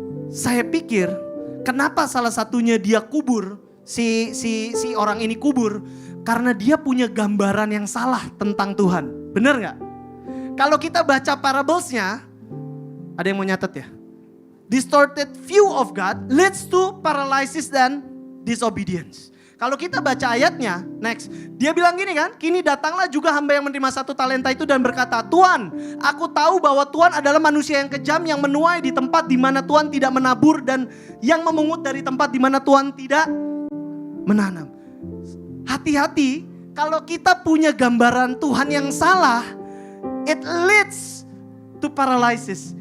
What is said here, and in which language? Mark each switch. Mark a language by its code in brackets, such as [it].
[id] Saya pikir, kenapa salah satunya dia kubur, si orang ini kubur, karena dia punya gambaran yang salah tentang Tuhan. Bener gak? Kalau kita baca parablesnya, ada yang mau nyatet ya? [en] Distorted view of God leads to paralysis dan disobedience. [id] Kalau kita baca ayatnya, next. Dia bilang gini kan, kini datanglah juga hamba yang menerima 1 talenta itu dan berkata, Tuhan, aku tahu bahwa Tuhan adalah manusia yang kejam yang menuai di tempat di mana Tuhan tidak menabur dan yang memungut dari tempat di mana Tuhan tidak menanam. Hati-hati, kalau kita punya gambaran Tuhan yang salah, [en] it leads to paralysis.